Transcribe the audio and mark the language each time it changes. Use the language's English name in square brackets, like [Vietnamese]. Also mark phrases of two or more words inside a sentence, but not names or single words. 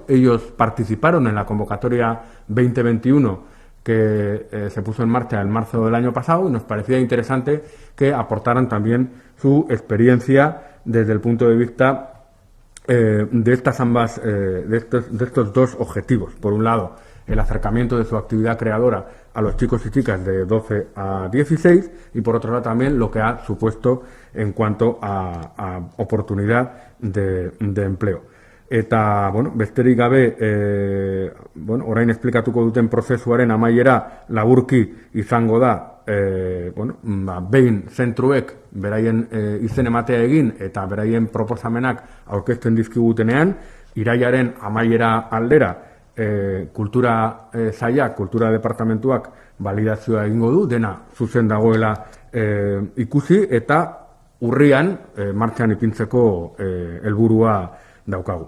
[Spanish] Ellos participaron en la convocatoria 2021 que se puso en marcha en marzo del año pasado, y nos parecía interesante que aportaran también su experiencia desde el punto de vista de estos dos objetivos. Por un lado, el acercamiento de su actividad creadora a los chicos y chicas de 12 a 16, y por otro lado también lo que ha supuesto en cuanto a oportunidad de empleo. [Basque] Eta, besterik gabe, orain esplikatuko duten prozesuaren amaiera laburki izango da, behin zentruek beraien izen ematea egin eta beraien proposamenak aurkezten dizkigutenean, irailaren amaiera aldera kultura sailak, kultura departamentuak validazioa egingo du, dena zuzen dagoela ikusi, eta urrian martxan ipintzeko helburua daukagu.